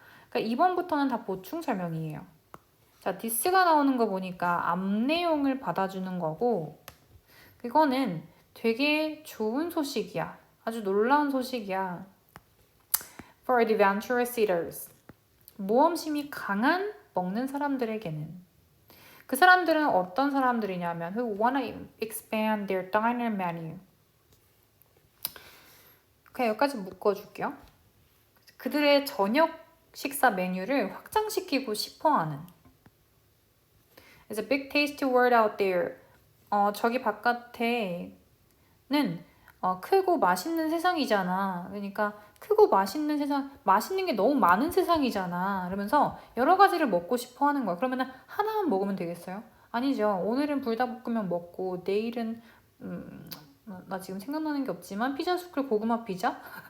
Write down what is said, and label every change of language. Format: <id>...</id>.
<ko>그러니까 2번부터는 다 보충 설명이에요. 자, this가 나오는 거 보니까 앞 내용을 받아주는 거고, 이거는 되게 좋은 소식이야. 아주 놀라운 소식이야.</ko> <en>For adventurous eaters,</en> <ko>모험심이 강한 먹는 사람들에게는. 그 사람들은 어떤 사람들이냐면</ko> <en>who wanna expand their diner menu.</en> <ko>그냥 여기까지 묶어줄게요. 그들의 저녁 식사 메뉴를 확장시키고 싶어하는.</ko> <en>It's a big tasty world out there.</en> <ko>저기 바깥에는 크고 맛있는 세상이잖아. 그러니까 크고 맛있는 세상, 맛있는 게 너무 많은 세상이잖아. 그러면서 여러 가지를 먹고 싶어 하는 거야. 그러면 하나만 먹으면 되겠어요? 아니죠. 오늘은 불닭볶음면 먹고, 내일은 나 지금 생각나는 게 없지만 피자 스쿨 고구마 피자?</ko>